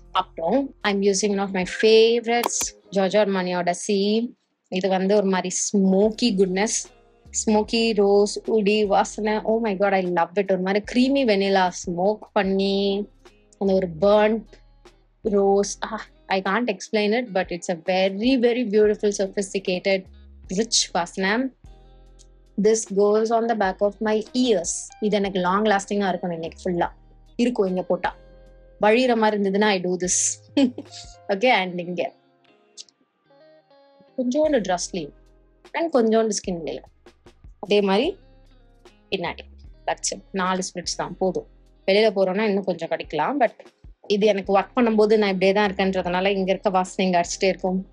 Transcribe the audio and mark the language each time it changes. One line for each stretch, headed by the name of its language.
English: அப்புறம் I'm using one of my favourites George ஆர்மானியோட Si.
Tamil: இது வந்து ஒரு மாதிரி ஸ்மோக்கி குட்னஸ், ஸ்மோக்கி ரோஸ் உடி வாசனை.
English: Oh my God, I love it.
Tamil: ஒரு மாதிரி க்ரீமி வெனிலா ஸ்மோக் பண்ணி அந்த ஒரு burnt rose.
English: I can't explain it, but it's a very, very beautiful, sophisticated, rich vasana. This goes on the back of my ears.
Tamil: இது எனக்கு long லாஸ்டிங்கா இருக்கும். இன்னைக்கு ஃபுல்லா இருக்கும். இங்க போட்டா வழிகிற மாதிரி இருந்ததுன்னா
English: I do this.
Tamil: Okay, and இங்க கொஞ்சோண்டு ட்ரெஸ்லயும் அண்ட் கொஞ்சோண்டு ஸ்கின்லயும் அதே மாதிரி பின்னாடி. That's it. 4 ஸ்பிரிட்ஸ் தான் போதும். வெளியில போறோம்னா இன்னும் கொஞ்சம் கிடைக்கலாம், பட் இது எனக்கு ஒர்க் பண்ணும்போது நான் இப்படியே தான் இருக்கேன்றதுனால இங்க இருக்க வாசனை இங்க அடிச்சுட்டே இருக்கும்.